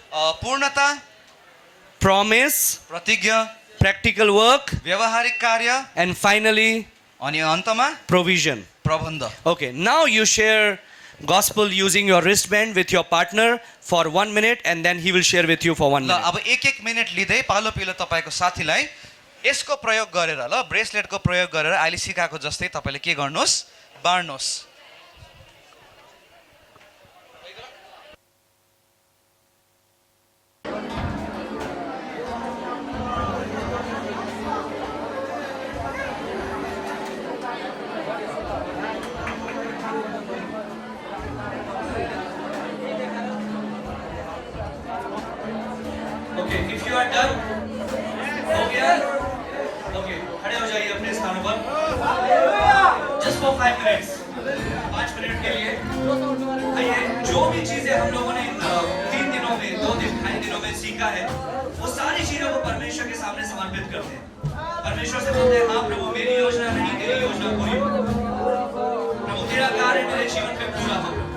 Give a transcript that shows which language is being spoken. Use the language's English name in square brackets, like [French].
[Nepali] पूर्णता, [English] promise, [Nepali] प्रतिज्ञा, [English] practical work, [Nepali] व्यावहारिक कार्य [English] and finally [Nepali] अनि अन्तमा [English] provision. [Nepali] प्रबन्ध। [English] Okay, now you share gospel using your wristband with your partner for 1 minute and then he will share with you for 1 [Nepali] ल [English] minute. [Nepali] अब एक मिनट लिँदै पालो पिलो तपाईँको साथीलाई यसको प्रयोग गरेर ल ब्रेसलेटको प्रयोग गरेर अहिले सिकाएको जस्तै तपाईँले के गर्नुहोस् बाँड्नुहोस्। [English] Okay, if you are done, [Hindi] हो गया? Okay, खड़े हो जाइए अपने स्थानों पर। [English] Just for 5 minutes, [Hindi] 5 मिनट के लिए। आइए, जो भी चीजें हम लोगों ने इन 3 दिनों में, 2-2.5 दिनों में सीखा है, वो सारी चीजों को परमेश्वर के सामने समर्पित करते हैं। परमेश्वर से बोलते हैं, हाँ प्रभु मेरी योजना नहीं, तेरी योजना पूरी हो। प्रभु तेरा कार्य मेरे जीवन में पूरा हो।